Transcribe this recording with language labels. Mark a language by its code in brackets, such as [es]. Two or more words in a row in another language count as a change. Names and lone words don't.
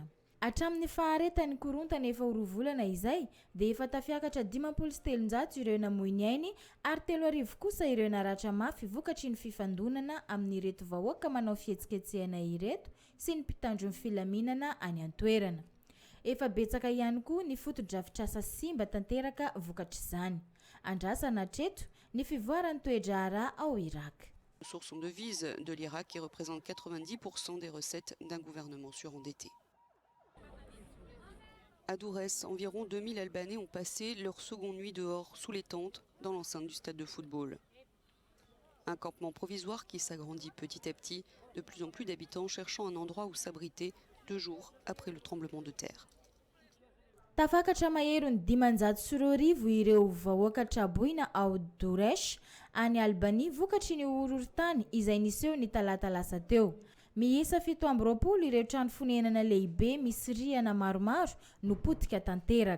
[mg] Hatramin'ny faharetany korontana efa 2 volana izay dia efa tafiakatra 507 ireo namoiny ainy ary 3,000 kosa ireo naratra mafy vokatry ny fifandonana amin'ny ireto vahoaka manao fihetsiketsehana ireto sy ny mpitandro ny filaminana any an-toerana. Efa betsaka ihany koa ny foto-drafitrasa simba tanteraka vokatry izany. Andrasana hatreto ny fivoaran'ny toedrara ao Irak. [fr] Source sont devises de l'Irak qui représente 90% des recettes d'un gouvernement surendetté. À Dourès, environ 2000 Albanais ont passé leur seconde nuit dehors, sous les tentes, dans l'enceinte du stade de football. Un campement provisoire qui s'agrandit petit à petit, de plus en plus d'habitants cherchant un endroit où s'abriter 2 jours après le tremblement de terre. [mg] Tafakatra mahery ny 500 ireo vahoaka traboina ao Dourès any Albanie vokatry ny horohorontany izay niseho ny talata lasa teo. Miisa 720 ireo trano fonenana lehibe misy rihana maromaro no potika tanteraka.